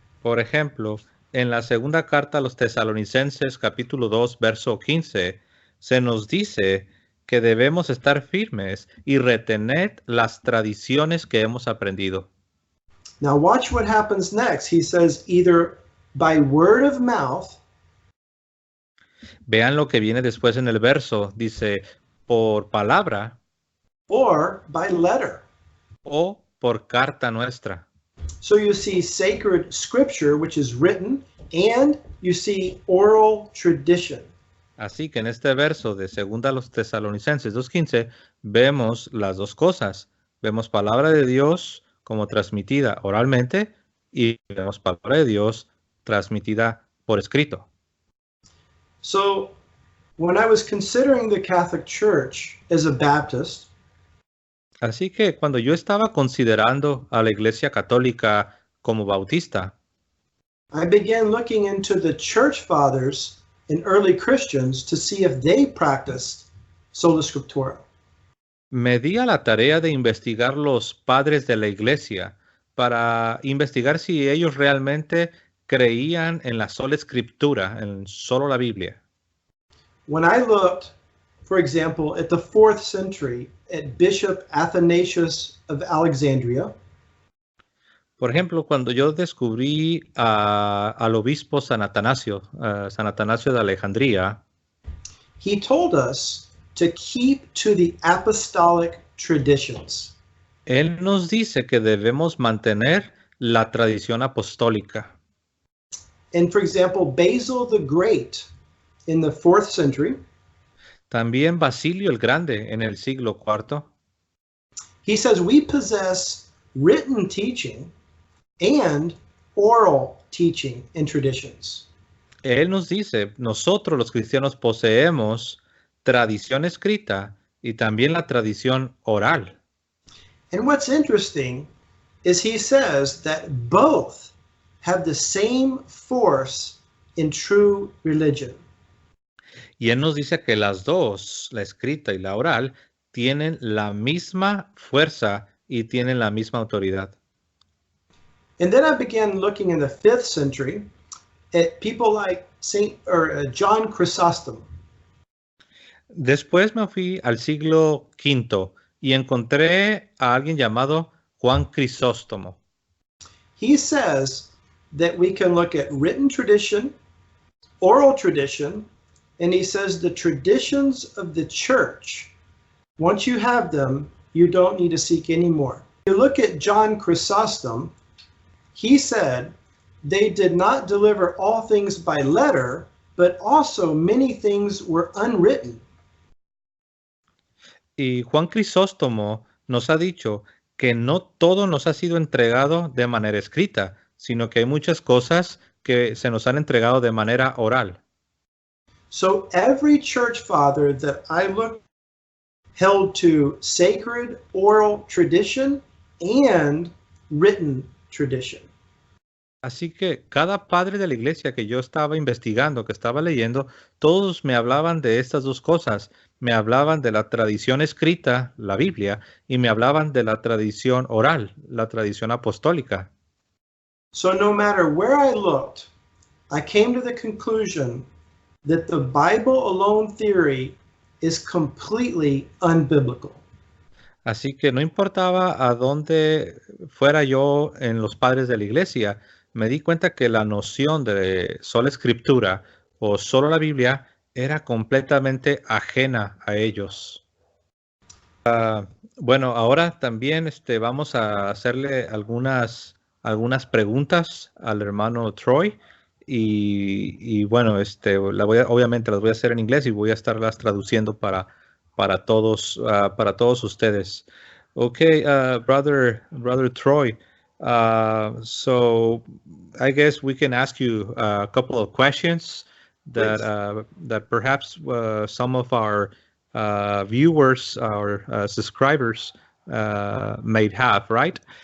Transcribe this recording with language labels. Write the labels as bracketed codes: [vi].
[es] Por ejemplo, en la segunda carta a los Tesalonicenses, capítulo 2, verso 15, se nos dice que debemos estar firmes y retener las tradiciones que hemos aprendido. [en] Now watch what happens next. He says either by word of mouth, [es] Vean lo que viene después en el verso. Dice, por palabra [en] or by letter. [es] o por carta nuestra. [en] So you see sacred scripture, which is written, and you see oral tradition. [es] Así que en este verso de 2 a los Tesalonicenses 2:15 vemos las dos cosas. Vemos palabra de Dios como transmitida oralmente y vemos palabra de Dios transmitida por escrito. [en] So when I was considering the Catholic Church as a Baptist, [es] Así que cuando yo estaba considerando a la Iglesia Católica como bautista, [en] I began looking into the church fathers and early Christians to see if they practiced sola scriptura. [es] me di a la tarea de investigar los padres de la Iglesia para investigar si ellos realmente creían en la sola escritura, en solo la Biblia. [en] When I looked, for example, at the 4th century at Bishop Athanasius of Alexandria, [es] Por ejemplo, cuando yo descubrí al obispo San Atanasio de Alejandría, [en] he told us to keep to the apostolic traditions. [es] él nos dice que debemos mantener la tradición apostólica. [en] And for example, Basil the Great in the 4th century, [es] También Basilio el Grande en el siglo IV, [en] he says we possess written teaching and oral teaching and traditions. [es] él nos dice, nosotros los cristianos poseemos tradición escrita y también la tradición oral. [en] And what's interesting is he says that both have the same force in true religion. [es] Y él nos dice que las dos, la escrita y la oral, tienen la misma fuerza y tienen la misma autoridad. [en] And then I began looking in the 5th century at people like John Chrysostom. [es] Después me fui al siglo V y encontré a alguien llamado Juan Crisóstomo. [en] He says that we can look at written tradition, oral tradition, and he says the traditions of the church, once you have them, you don't need to seek any more. If you look at John Chrysostom, he said they did not deliver all things by letter, but also many things were unwritten. [es] Y Juan Crisóstomo nos ha dicho que no todo nos ha sido entregado de manera escrita, sino que hay muchas cosas que se nos han entregado de manera oral. [en] So every church father that I looked held to sacred oral tradition and written tradition. [es] Así que cada padre de la iglesia que yo estaba investigando, que estaba leyendo, todos me hablaban de estas dos cosas. Me hablaban de la tradición escrita, la Biblia, y me hablaban de la tradición oral, la tradición apostólica. [en] So no matter where I looked, I came to the conclusion that the Bible alone theory is completely unbiblical. [es] Así que no importaba a dónde fuera yo en los padres de la iglesia, me di cuenta que la noción de sola escritura o solo la Biblia era completamente ajena a ellos. Bueno, ahora también vamos a hacerle algunas preguntas al hermano Troy y bueno, obviamente las voy a hacer en inglés y voy a estarlas traduciendo para todos ustedes. [en] Okay, brother Troy. So I guess we can ask you a couple of questions that that perhaps some of our viewers or subscribers may have, right?